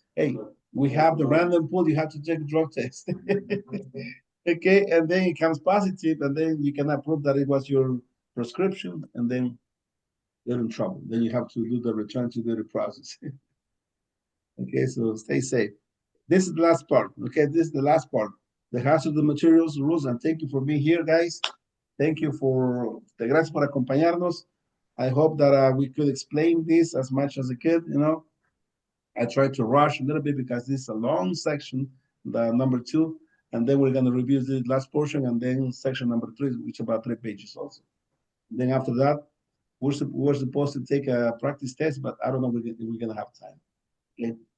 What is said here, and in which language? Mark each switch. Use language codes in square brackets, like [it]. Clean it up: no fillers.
[en] Hey, we have the random pool, you have to take a drug test. Okay, and then it comes positive, and then you cannot prove that it was your prescription, and then you're in trouble. Then you have to do the return to do the process. Okay, so stay safe. This is the last part. Okay, this is the last part. The hazardous materials rules, and thank you for being here, guys. Thank you for [es] gracias por acompañarnos. [en] I hope that we could explain this as much as I could. I tried to rush a little bit because this is a long section, the number 2, and then we're going to review the last portion, and then section number 3, which is about 3 pages also. Then after that, we're supposed to take a practice test, but I don't know if we're going to have time. Okay.